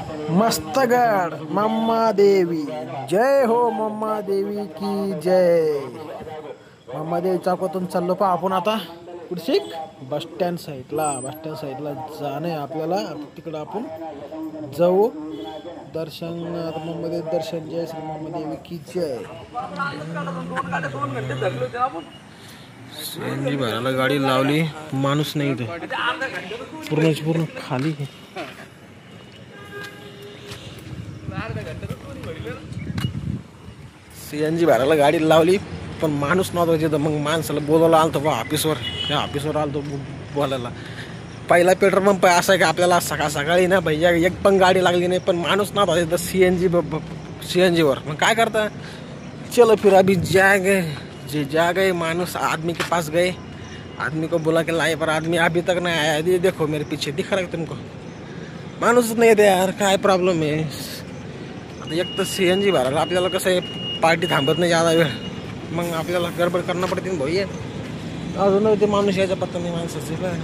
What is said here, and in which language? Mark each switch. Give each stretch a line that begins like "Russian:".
Hindi: मस्तगड मम्मा देवी, जय हो मम्मा देवी की जय.
Marathi: मम्मा देवी चौकातून चाललो पा आपण आता कुडशिक बस स्टँड साईडला जाणे आपल्याला. तिकडं आपण जाऊ दर्शन.
Hindi: मम्मा देवी दर्शन, जय श्री मम्मा देवी की जय.
Marathi: सीएनजी भरायला गाडी लावली, माणूस नाही इथे, पूर्ण खाली. सीएनजी भरायला गाडी लावली पण माणूस नव्हता तिथं. मग माणसाला बोलायला आलतो बा ऑफिसवर आलतो बोलायला. पहिला पेट्रोल पंप असा आहे की आपल्याला सकाळी ना भैया एक पण गाडी लागली नाही, पण माणूस नव्हता तिथं सीएनजीवर. मग काय करता,
Hindi: चलो फिर अभी जा गए माणूस आदमी के पास गए. आदमी को बोला कि लाए, पर आदमी अभी तक नहीं आया. ये देखो मेरे पीछे दिख रहा है तुमको,
Marathi: माणूस नाही दे यार, काय प्रॉब्लेम आहे. आता एक तर सीएनजी भरायला आपल्याला कसं आहे पार्टी थांबत नाही जादा वेळ, मग आपल्याला गडबड करणं पडते ना भाई. अजून ते माणूस यायचा पत्ता नाही माणसाचे.